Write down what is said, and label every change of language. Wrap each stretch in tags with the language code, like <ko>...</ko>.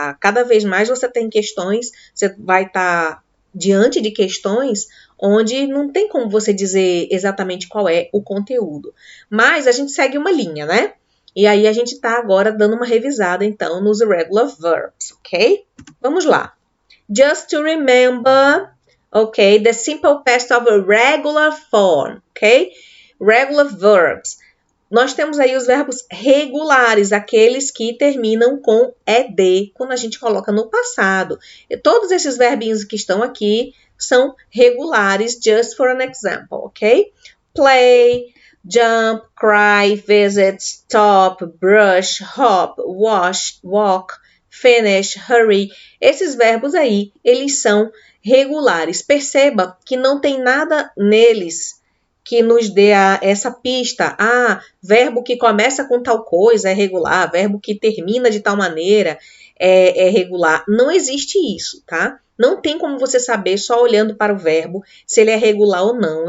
<pt>Cada vez mais você tem questões, você vai estar diante de questões onde não tem como você dizer exatamente qual é o conteúdo. Mas a gente segue uma linha, né? E aí a gente está agora dando uma revisada, então, nos irregular verbs, ok? Vamos lá.</pt> <en>Just to remember, ok? The simple past of a regular form, ok? Regular verbs.</en> <pt>Nós temos aí os verbos regulares, aqueles que terminam com ed, quando a gente coloca no passado. E todos esses verbinhos que estão aqui são regulares,</pt> <en>just for an example,</en> <pt>ok?</pt> <en>Play, jump, cry, visit, stop, brush, hop, wash, walk, finish, hurry.</en> <pt>Esses verbos aí, eles são regulares. Perceba que não tem nada neles que nos dê essa pista. Verbo que começa com tal coisa é regular, verbo que termina de tal maneira é regular. Não existe isso, tá? Não tem como você saber só olhando para o verbo se ele é regular ou não.</pt>